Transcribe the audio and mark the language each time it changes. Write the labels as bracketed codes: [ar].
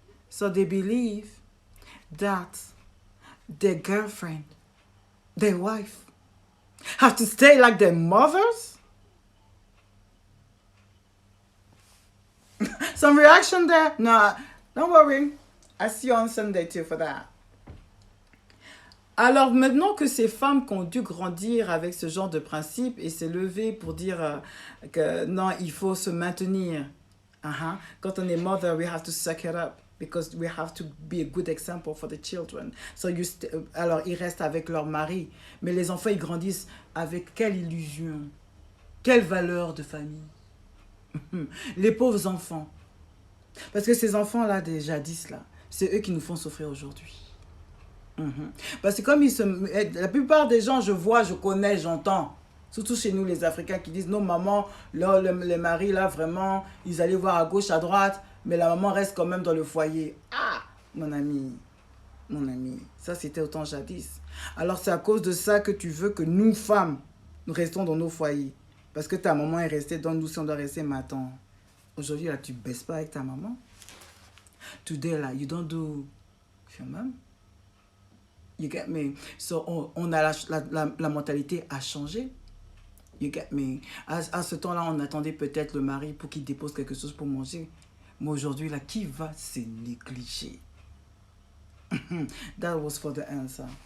[en] So they believe that their girlfriend, their wife, have to stay like their mothers. Some reaction there? No, don't worry. I see you on Sunday too for that. [fr] Alors maintenant que ces femmes qui ont dû grandir avec ce genre de principe et s'est levé pour dire que non, il faut se maintenir. Quand on est [en] mother, we have to suck it up because we have to be a good example for the children. [fr] So alors ils restent avec leur mari, mais les enfants ils grandissent avec quelle illusion, quelle valeur de famille. Les pauvres enfants. Parce que ces enfants-là, des jadis, là, c'est eux qui nous font souffrir aujourd'hui. Parce que comme la plupart des gens, je vois, je connais, j'entends, surtout chez nous les Africains, qui disent, non maman, là, les maris, là, vraiment, ils allaient voir à gauche, à droite, mais la maman reste quand même dans le foyer. Ah, mon ami, ça c'était autant jadis. Alors c'est à cause de ça que tu veux que nous, femmes, nous restons dans nos foyers. Parce que ta maman est restée, donc nous, si on doit rester, mais attends, aujourd'hui, là, tu ne baisses pas avec ta maman. [en] Today, là, you don't do with your mom. You get me? [fr] So, on a la mentalité à changer. [en] You get me? [fr] À ce temps-là, on attendait peut-être le mari pour qu'il dépose quelque chose pour manger. Mais aujourd'hui, là, qui va se négliger? [en] That was for the answer.